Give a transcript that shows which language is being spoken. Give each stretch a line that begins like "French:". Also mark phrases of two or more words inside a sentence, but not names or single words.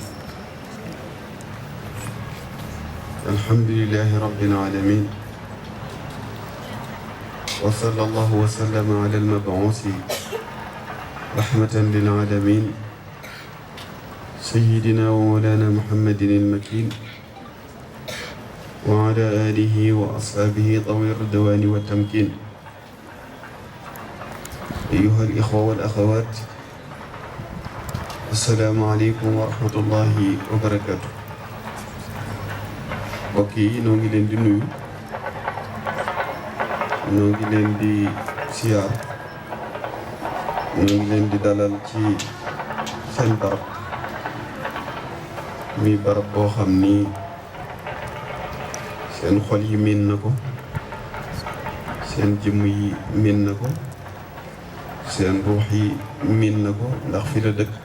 Arabic: الحمد لله رب العالمين، وصلى الله وسلم على المبعوث رحمة للعالمين سيدنا ومولانا محمد المكين وعلى آله وأصحابه ذوي الرضوان والتمكين. أيها الإخوة والأخوات، السلام عليكم ورحمة الله وبركاته.
Wolof: mbokk yi noo ngi leen di nuyu, noo ngi leen di siyaar, noo ngi leen di dalal ci seen barab, muy barab boo xam ni seen xol yi miin na ko, seen jëmm yi miin na ko, seen ruux yi miin na ko, ndax fi la dëkk.